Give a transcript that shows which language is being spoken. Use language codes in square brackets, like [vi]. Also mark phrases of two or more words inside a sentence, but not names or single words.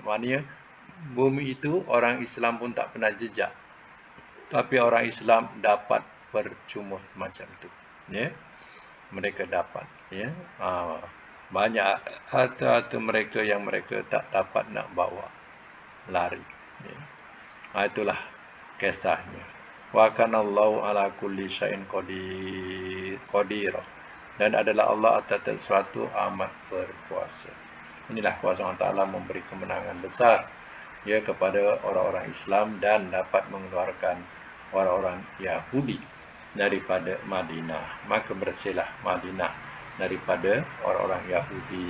[ms] Maknanya bumi itu orang Islam pun tak pernah jejak, tapi orang Islam dapat percuma semacam itu. Ya, mereka dapat. Ya, banyak harta-harta mereka yang mereka tak dapat nak bawa, lari. Ya. Itulah kisahnya. [ar] وكان الله على كل شيء قدير. [ms] Dan adalah Allah atas sesuatu amat berkuasa. Inilah kuasa [ar] الله تعالى [ms] memberi kemenangan besar kepada orang-orang Islam dan dapat mengeluarkan orang-orang Yahudi daripada Madinah. Maka bersihlah Madinah daripada orang-orang Yahudi.